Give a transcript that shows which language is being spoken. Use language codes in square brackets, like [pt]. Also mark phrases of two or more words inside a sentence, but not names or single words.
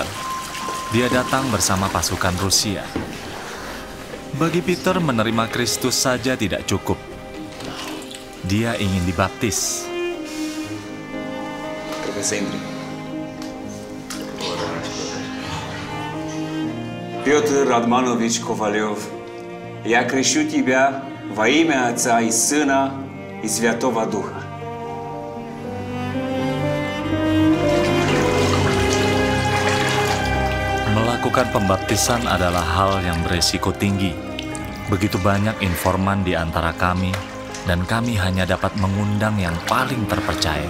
[id] Dia datang bersama pasukan Rusia. Bagi Peter, menerima Kristus saja tidak cukup. Dia ingin dibaptis. Piotr Radmanovich Kovalev, [ru] я крещу тебя во имя Отца и Сына и Святого Духа. [id] Melakukan pembaptisan adalah hal yang beresiko tinggi. Begitu banyak informan di antara kami, dan kami hanya dapat mengundang yang paling terpercaya.